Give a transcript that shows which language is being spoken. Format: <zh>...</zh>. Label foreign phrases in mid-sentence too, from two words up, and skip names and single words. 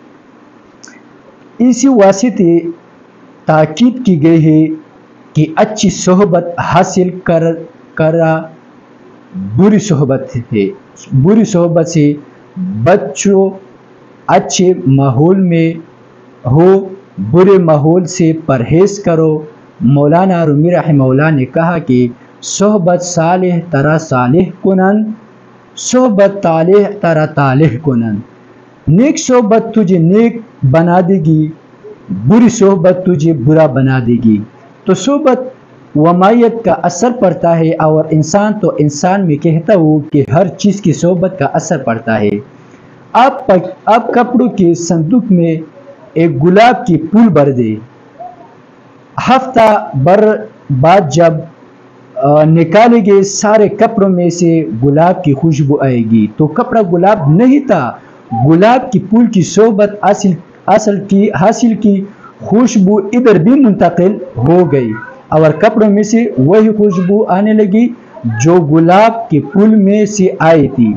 <ur>اسی واسطے تاکید کی گئی ہے کہ اچھی صحبت حاصل کرا بری صحبت ہے۔ بری صحبت سے بچو، اچھے ماحول میں ہو، برے ماحول سے پرہیز کرو۔ مولانا رومی رحمہ اللہ نے کہا کہ</ur> <fa>صحبت صالح ترا صالح کنن، صحبت طالح ترا طالح کنن۔</fa> <ur>نیک صحبت تجھے نیک بنا دے گی، بری صحبت تجھے برا بنا دے گی۔ تو صحبت ومائیت کا اثر پڑتا ہے، اور انسان تو انسان میں کہتا ہوں کہ ہر چیز کی صحبت کا اثر پڑتا ہے۔ آپ کپڑوں کے صندوق میں ایک گلاب کی پھول بھر دے، ہفتہ بھر بعد جب نکالے گے سارے کپڑوں میں سے گلاب کی خوشبو آئے گی، تو کپڑا گلاب نہیں تھا، گلاب کی پھول کی صحبت حاصل کی خوشبو ادھر بھی منتقل ہو گئی اور کپڑوں میں سے وہی خوشبو آنے لگی جو گلاب کے پھول میں سے آئی تھی۔</ur>